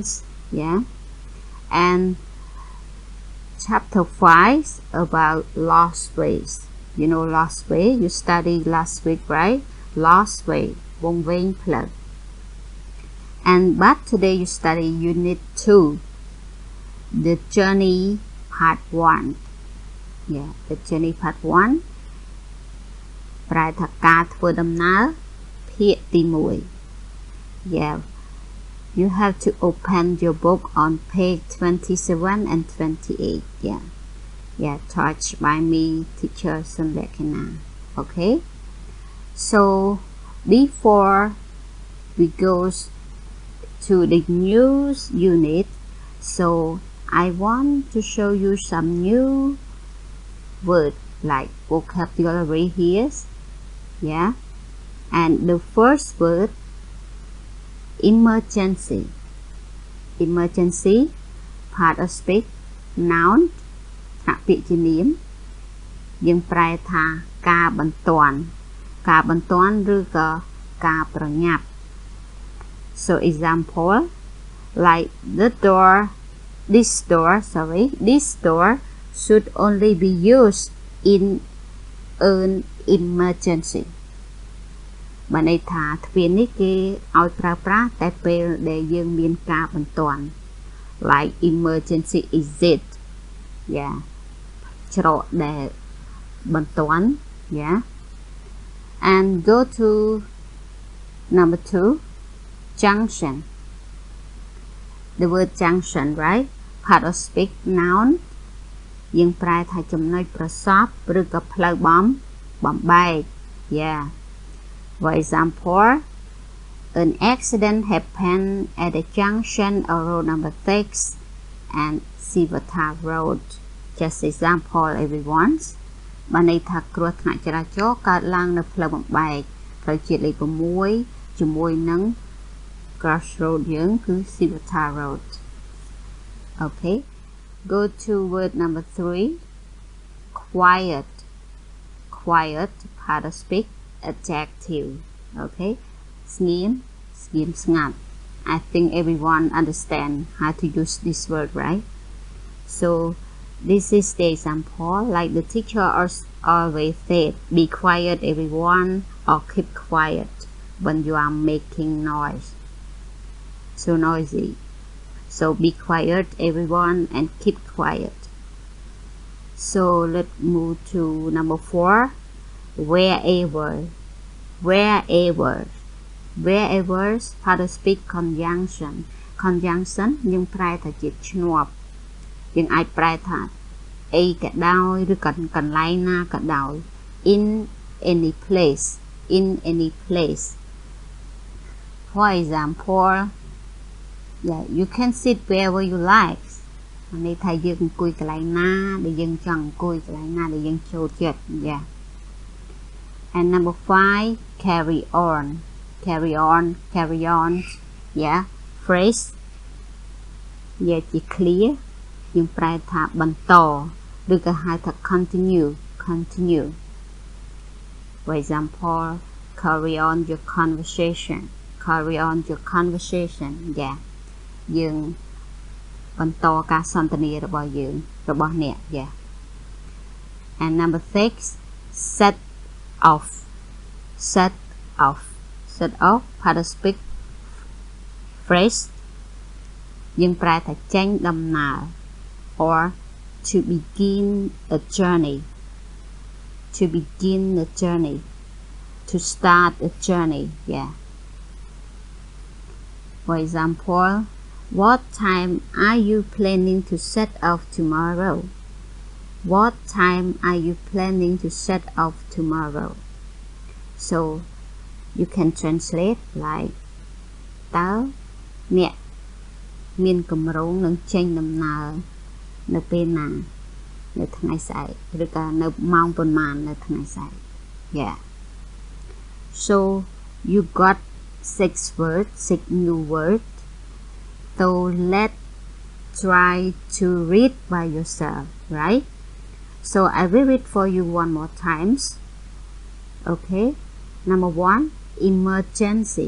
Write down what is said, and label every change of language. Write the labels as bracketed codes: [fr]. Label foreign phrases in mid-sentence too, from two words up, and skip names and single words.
[en] Yeah, and chapter 5 about lost ways. You know lost way, you studied last week, right? Lost way, Vong Veng Plug. And but today you study unit 2, the journey part 1. Yeah, the journey part 1. [km] ប្រែថាការធ្វើដំណើរភាគទី 1. [en] Yeah, you have to open your book on page 27 and 28. Yeah, touched by me, teacher Leakena. Okay, so before we go to the news unit, so I want to show you some new words like vocabulary here. Yeah, and the first word, emergency. Emergency, part of speech, noun, [km] ថាពាក្យជានាម យើងប្រែថាការបន្ទាន់ ការបន្ទាន់ ឬក៏ការប្រញាប់ [en] So example, like this door should only be used in an emergency. [km] បានន័យថាទ្វារនេះគេឲ្យប្រើប្រាស់តែពេលដែលយើងមានការបន្ទាន់ [en] like emergency exit. Yeah, [km] ច្រកដែលបន្ទាន់. [en] Yeah, and go to number 2, junction. The word junction, right? Part of speech, noun. [km] យើងប្រែថាចំណុចប្រសព្វ ឬក៏ផ្លូវបំបែក. [en] Yeah, for example, an accident happened at the junction of road number 6 and Sivata Road. Just example, everyone. [km] បានន័យថាគ្រោះថ្នាក់ចរាចរណ៍កើតឡើងនៅផ្លូវបំបែក ផ្លូវជាតិលេខ 6 ជាមួយនឹង crossroad យើងគឺ Sivata Road. [en] Okay, go to word number 3, quiet. Quiet, part of speak, adjective. [km] Okay, ស្ងៀម ស្ងាត់. [en] I think everyone understand how to use this word, right? So this is the example, like the teacher always said, be quiet everyone, or keep quiet when you are making noise. So noisy. So be quiet everyone and keep quiet. So let's move to number 4. Wherever. Wherever. Wherever participant conjunction. [km] Conjunction យើងប្រែថាជាឈ្នាប់យើងអាចប្រែថាអីក៏ដោយឬក៏កន្លែងណាក៏ដោយ [en] in any place. In any place. For example, yeah, you can sit wherever you like. [km] នេះថាយើងអង្គុយកន្លែងណាដែលយើងចង់អង្គុយកន្លែងណាដែលយើងចូលចិត្ត yeah. [en] And number 5, carry on. Carry on, carry on. Yeah, phrase. Yeah, [km] ជា clear. យើងប្រែថាបន្តឬក៏ហៅថា continue. Continue. [en] For example, carry on your conversation. Carry on your conversation. Yeah. [km] យើងបន្តការសន្ទនារបស់យើងរបស់អ្នក yeah. [en] And number 6, set off. Set off. Set off participant phrase [km] យើងប្រែថាចេញដំណើរ [en] or to begin a journey. To begin a journey. To start a journey. Yeah. For example, what time are you planning to set off tomorrow? What time are you planning to set off tomorrow? So you can translate like [km] តើអ្នកមានគម្រោងនឹងចេញដំណើរនៅពេលណានៅថ្ងៃស្អែកឬក៏នៅម៉ោងប៉ុន្មាននៅថ្ងៃស្អែក Yeah. [en] So you got 6 words, 6 new words. So let's try to read by yourself, right? So I will read for you one more times. Okay. Number 1, emergency.